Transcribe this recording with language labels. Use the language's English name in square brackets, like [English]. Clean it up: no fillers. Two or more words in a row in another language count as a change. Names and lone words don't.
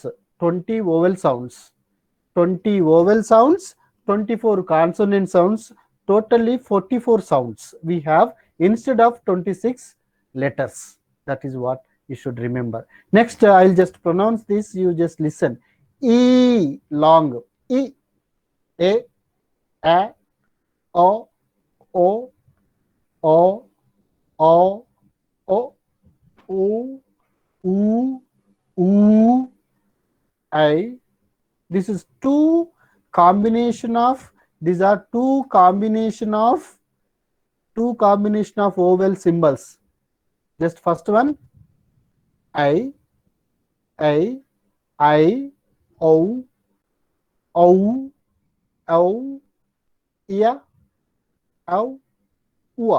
[English] 20 vowel sounds. 20 vowel sounds. 24 consonant sounds. Totally 44 sounds we have instead of 26 letters. That is what you should remember. Next, I'll just pronounce this. You just listen. E, long. E, A, O, O, O, O, O, U, U, I. This is two combination of. These are two combination of vowel symbols. Just first one. I, O, O, O, ia, O, ua.